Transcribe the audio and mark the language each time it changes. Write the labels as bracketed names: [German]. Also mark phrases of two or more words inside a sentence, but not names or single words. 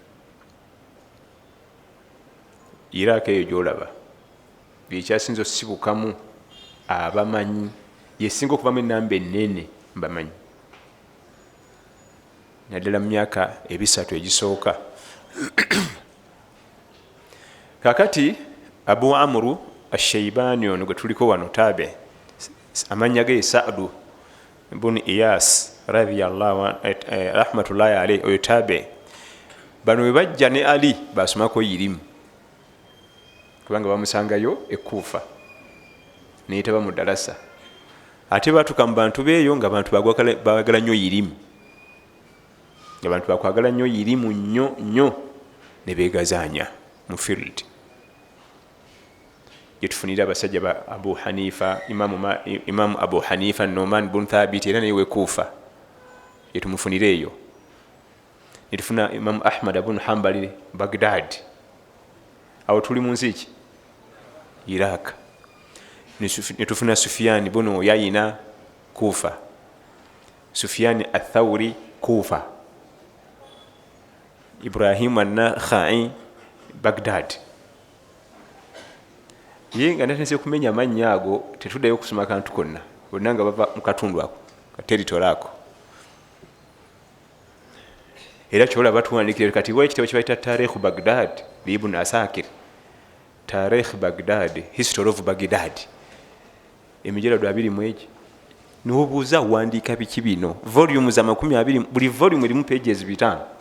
[Ganda] Iraq eyo gyolaba ekyasinza osibukamu abamanyi, yesinga okuvaamu enamba ennene mbamanyi. Naddala mu myaka 3 egisooka. Kakati Abu Amru Ash-Shaybani ono gwe tuliko wano tabe, amannya ge Sa'du ibn Iyas [Arabic] رضي الله رحمة الله عليه, [Ganda] oyo tabe. Bano we bajja ne Ali basomako irimu kubanga bamusangayo e Kufa neyitaba mu darasa. Ate batuuka mu bantu beeyo nga bantu bagala nnyo irimu, nga bantu bakwagala nnyo irimu nnyo ne beegazaanya mu field. Yetufunira abasajja ba Abu Hanifa, Imamu Abu Hanifa Nu'man bin Thabit, era naye we Kufa yetumufunira eyo. Netufuna Imamu Ahmad ibn Hanbali Baghdad, awo tuli mu nsi ki Iraq. Netufuna Sufyan ibn Uyayna Kufa, Sufyan ath-Thawri Kufa, Ibrahim an-Nakhai Baghdad. Ye nga natandise kumenya amannya ago tetuddayo kusoma kantu konna, bonna nga bava mu katundu ako ka territory ako. Era kyolaba tuwandiikira kati wa ekitabo kye bayita Tarikh Baghdad Ibn Asakir, Tarikh Baghdad, [English] History of Baghdad, [Ganda] emijalado 20 n'obuuza wandiika biki bino, volumes 20, buli volume erimu pages 5.